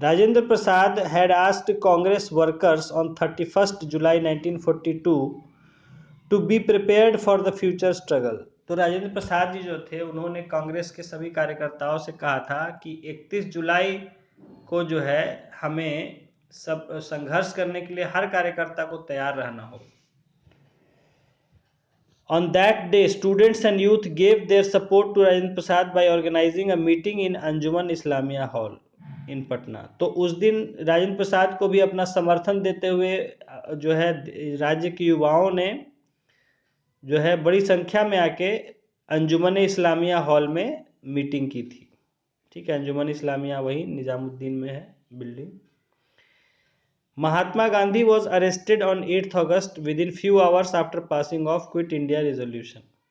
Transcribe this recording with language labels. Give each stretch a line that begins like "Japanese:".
English: Rajendra Prasad had asked Congress workers on 31 July 1942 to be prepared for the future struggle.
Hindi: तो राजेंद्र प्रसाद जी जो थे उन्होंने कांग्रेस के सभी कार्यकर्ताओं से कहा था कि 31 जुलाई को जो है हमें सब संघर्ष करने के लिए हर कार्यकर्ता को तैयार रहना होगा।
English: On that day, students and youth gave their support to Rajendra Prasad by organizing a meeting in Anjuman Islamia Hall in Patna।
Hindi: तो उस दिन राजेंद्र प्रसाद को भी अपना समर्थन देते हुए जो है राज्य के युवाओं ने जो है बड़ी संख्या में आके अंजुमन इस्लामिया हॉल में मीटिंग की थी। ठीक है, अंजुमन इस्लामिया वही निजामुद्दीन में है building.
English: Mahatma Gandhi was arrested on 8th August within few hours after passing of Quit India resolution।